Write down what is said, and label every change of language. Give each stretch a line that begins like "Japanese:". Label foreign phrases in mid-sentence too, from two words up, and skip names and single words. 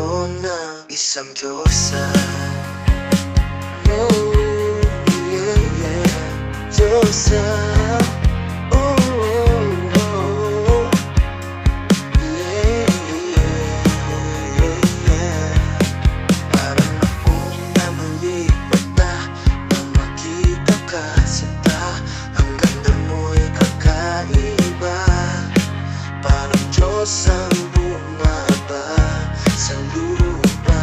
Filipino: ng isang Diyosa.
English: Oh, yeah, yeah, Diyosa. Oh, oh, oh. Yeah, yeah, yeah, yeah.
Filipino: Parang akong namalipat na nang makita ka, sinta. Ang ganda mo'y kakaiba. Parang Diyos ang bumaba sa lupa.